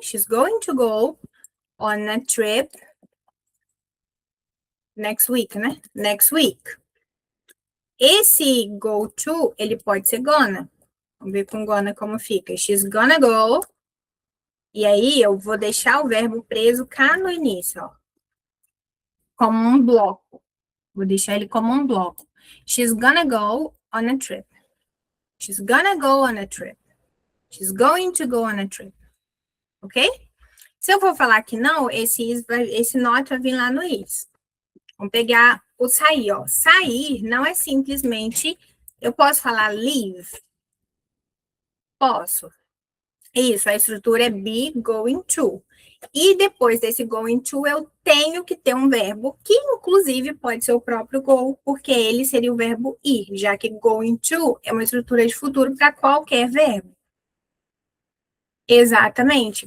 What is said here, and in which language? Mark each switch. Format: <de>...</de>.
<en>She's going to go on a trip next week, né? Next week.</en> <pt>Esse go to, ele pode ser gonna. Vamos ver com gonna como fica.</pt> <en>She's gonna go.</en> <pt>E aí, eu vou deixar o verbo preso cá no início, ó. Como um bloco. Vou deixar ele como um bloco.</pt> <en>She's gonna go on a trip. She's gonna go on a trip. She's going to go on a trip. Ok?</en> <pt>Se eu for falar que não, esse not vai vir lá no is. Vamos pegar o sair, ó. Sair não é simplesmente... Eu posso falar leave? Posso. Isso, a estrutura é be going to. E depois desse going to, eu tenho que ter um verbo que, inclusive, pode ser o próprio go, porque ele seria o verbo ir, já que going to é uma estrutura de futuro para qualquer verbo. Exatamente.</pt>